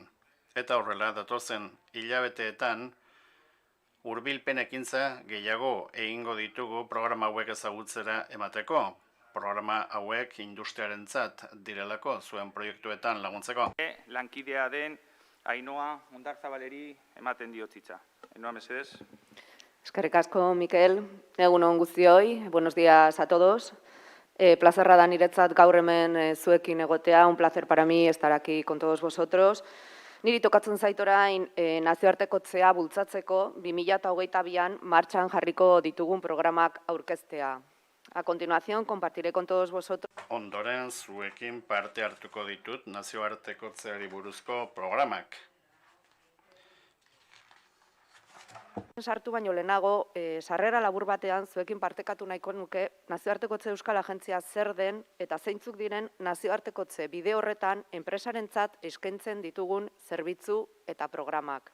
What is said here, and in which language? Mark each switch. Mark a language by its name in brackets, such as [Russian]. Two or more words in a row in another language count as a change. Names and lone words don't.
[Basque] Eta horrela, datozen hilabeteetan, hurbilpen ekintza gehiago egingo ditugu programa hauek ezagutzera emateko. Programa hauek industriarentzat direlako zuen proiektuetan laguntzeko. Lankidea den Ainhoa Ondarzabaleri ematen diotzitza. Ainhoa, mesedez. Eskerrik asko, Mikel. Egun on guztioi, [Spanish] buenos días a todos. [Basque] Plazerra da niretzat gaur hemen zuekin egotea, [Spanish] un placer para mí estar aquí con todos vosotros. [Basque] Niri tokatzen zait orain nazioartekotzea bultzatzeko 2022an martxan jarriko ditugun programak aurkeztea. [Spanish] A continuación, compartiré con todos vosotros. [Basque] Ondoren, zuekin parte hartuko ditut nazioartekotzeari buruzko programak. Sartu baino lehenago, sarrera labur batean zuekin partekatu nahiko nuke nazioartekotze Euskal Agentzia zer den eta zeintzuk diren nazioartekotze bide horretan enpresarentzat eskaintzen ditugun zerbitzu eta programak.